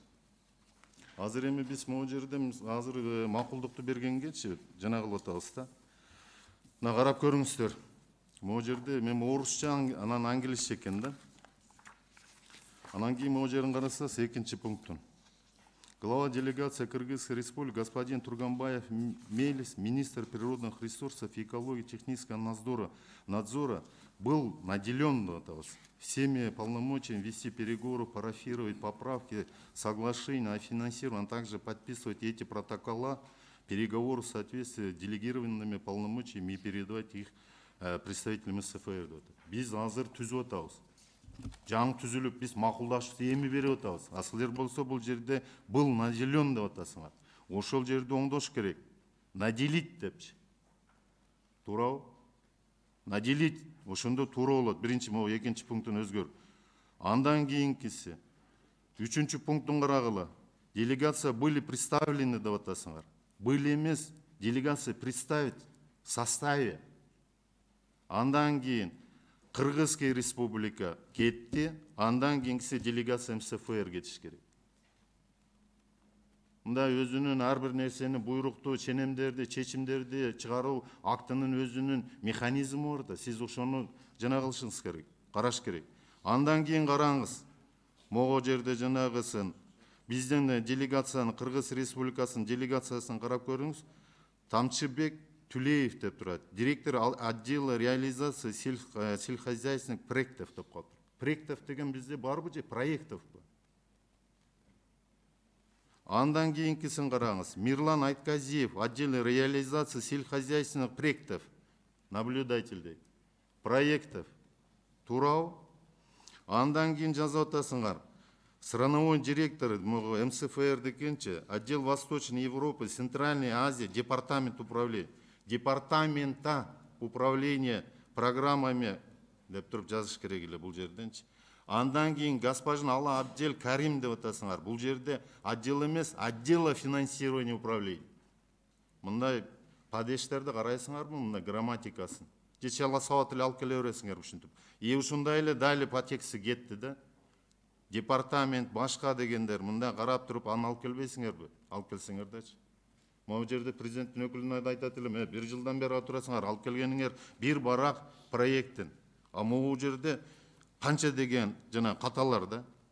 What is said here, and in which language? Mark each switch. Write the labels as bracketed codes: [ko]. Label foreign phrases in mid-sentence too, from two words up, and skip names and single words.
[ky] Азыр эми биз могу жерде азыр макулдукту бергенгечи жана кылып атабыз да. Мына карап көрүңүздөр. Могу жерде мен орусча анан англисче экен да. Анан кийин могу жерин карасаңыз экинчи пунктун. [ru] Глава делегации Кыргызской республики господин Турганбаев Мелис, министр природных ресурсов и экологии технического надзора, был наделен всеми полномочиями вести переговоры, парафировать поправки, соглашения о финансировании, а также подписывать эти протокола, переговоры в соответствии с делегированными полномочиями и передавать их представителям СФР. [ky] Biz азыр түзүп атабыз. Жаңы түзүлүп биз макулдашып эми берип атабыз. А силер болсо бул жерде [ru] был наделен [ky] деп атасыңар. Ошол жерде оңдош керек. Наделить депчи. Туурабы? Наделить ошондо туура болот. Биринчи могу экинчи пунктун өзгөр. Андан кийинкиси. Үчүнчү пунктун карагыла. [ru] Делегация были представлены [ky] деп атасыңар. [ru] Были эмес, делегация представить в составе. [ky] Андан кийин Кыргызская республика кетти, андан кийинкиси делегация МСФР кетиш керек. Мындай өзүнүн ар бир нерсени буйрукту, ченемдерди, чечимдерди чыгаруу актынын өзүнүн механизми бар да. Сиз ошону жана кылышыңыз керек, караш керек. Андан кийин караңыз. Могу жерде жанагысын биздин делегациянын Кыргыз Республикасынын делегациясын карап көрүңүз. Тамчыбек Тулеев деп турат. [ru] Директор отдела реализации сельскохозяйственных проектов [ky] деп коет. Проектов деген бизде барбы же проектов бу? Андан кийинкисин караңыз. [ru] Мирлан Айтказиев, отдел реализации сельскохозяйственных проектов, наблюдатель проектов. [ky] Туурабы? Андан кийин жазып атасыңар. Страновой директор МСФР дегенче, отдел Восточной Европы, Центральной Азии, департамент управления. [ru] Департамента управления программами [ky] деп туруп жазыш керек эле бул жерденчи. Андан кийин господин Алла Абдел Карим деп атасыңар. Бул жерде отдел эмес, [ru] отдела финансирования управления. [ky] Мындай падештерди карайсыңарбы, мындай грамматикасын. Же чала сабат эле алып келе бересиңер ушинтип. Ушундай эле [ru] дали по тексту [ky] кетти да. Департамент башка дегендер мындай карап туруп аны алып келбейсиңерби? Алып келсеңердечи. Могу жерде президенттин өкүлүнө айтат элем, бир жылдан бери турасыңар, алып келгениңер бир барак проекттин. А могу жерде канча деген жана каталар да.